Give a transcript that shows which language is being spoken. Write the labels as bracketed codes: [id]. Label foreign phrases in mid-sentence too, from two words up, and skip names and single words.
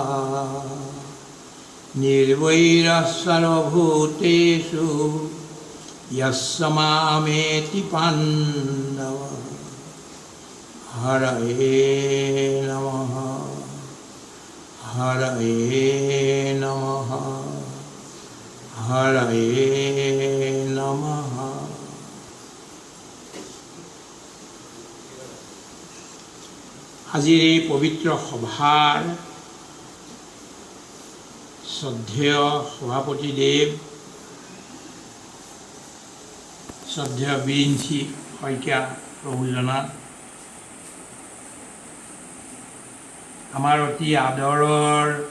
[sa] निर्वैरः सर्वभूतेषु यस्य मामेति पाण्डवः हरये नमः हरये नमः हरये नमः। [as] আজিৰ এই পবিত্ৰ সভাৰ শ্ৰদ্ধেয় সভাপতিদেৱ শ্ৰদ্ধেয় বিৰিঞ্চি শইকীয়া প্ৰভুজনাত আমাৰ অতি আদৰৰ